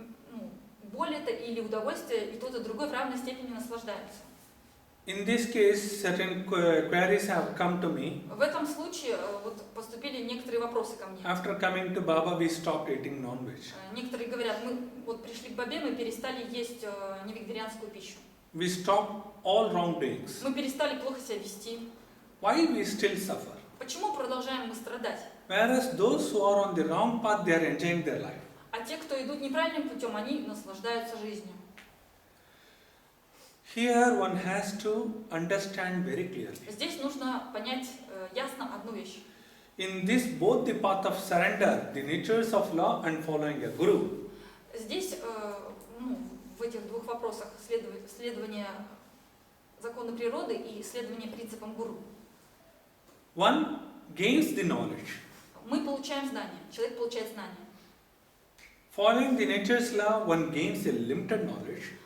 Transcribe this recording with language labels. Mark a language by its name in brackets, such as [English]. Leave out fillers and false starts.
[Russian] Ну, боль это или удовольствие, и тот, и другой в равной степени наслаждаются. [English] In this case, certain queries have come to me. [Russian] В этом случае вот поступили некоторые вопросы ко мне. [English] After coming to Baba, we stopped eating non-veg. [Russian] Некоторые говорят, мы вот пришли к Бабе, мы перестали есть невегетарианскую пищу. [English] We stopped all wrongdoings. [Russian] Мы перестали плохо себя вести. [English] Why we still suffer? [Russian] Почему продолжаем мы страдать? [English] Whereas those who are on the wrong path, they are enjoying their life. [Russian] А те, кто идут неправильным путем, они наслаждаются жизнью. [English] Here one has to understand very clearly. [Russian] Здесь нужно понять ясно одну вещь. [English] In this, both the path of surrender, the natures of law and following a guru, [Russian] Здесь, в этих двух вопросах следование закону природы и следование принципам гуру. [English] one gains the knowledge. [Russian] Мы получаем знания, человек получает знания. [English] Following the nature's law, one gains a limited knowledge.